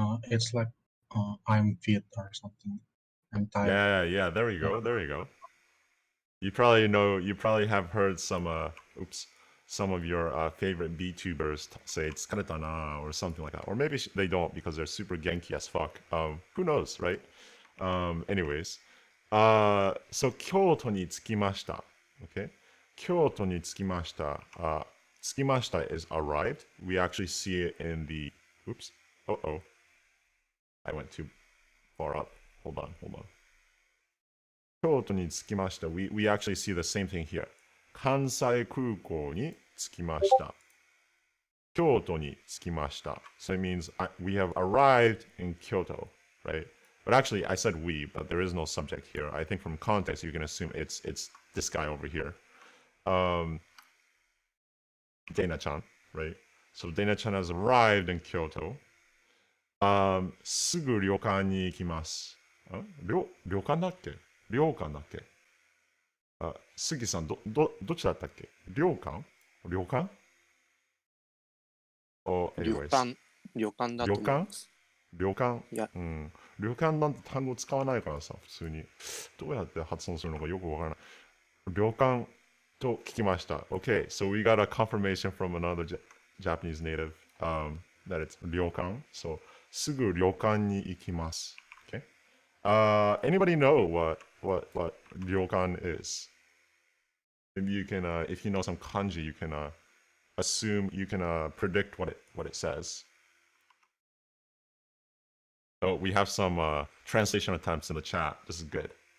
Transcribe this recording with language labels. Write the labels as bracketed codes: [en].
[en] It's like I'm fit or something. I'm tired. Yeah. There we go. There you go. You probably have heard some of your favorite VTubers say it's karetana or something like that, or maybe they don't because they're super genki as fuck. Who knows, right? Anyways, so [ja] 京都に着きました. [en] Okay, [ja] 京都に着きました.着きました [en] is arrived. We actually see it in the. Oops. I went too far up. Hold on. [ja] 京都に着きました. [en] We actually see the same thing here. [ja] 関西空港に着きました. 京都に着きました. [en] So it means we have arrived in Kyoto, right? But actually, I said we, but there is no subject here. I think from context, you can assume it's this guy over here. Dana-chan, right? So Dana-chan has arrived in Kyoto. [ja] すぐ旅館に行きます。旅館だっけ旅館だっけ杉さん、どっちだったっけ旅館 [en] Oh, anyways. [ja] 旅館だと思います。旅館いや、旅館なんて単語使わないからさ、普通に。どうやって発音するのかよくわからない。旅館と聞きました。 [en] Okay, so we got a confirmation from another Japanese native that it's 旅館. [ja] So, すぐ旅館に行きます。 [en] Okay? Anybody know what 旅館 is? Maybe you can, if you know some kanji, you can assume, you can predict what it says. Oh, we have some translation attempts in the chat. This is good.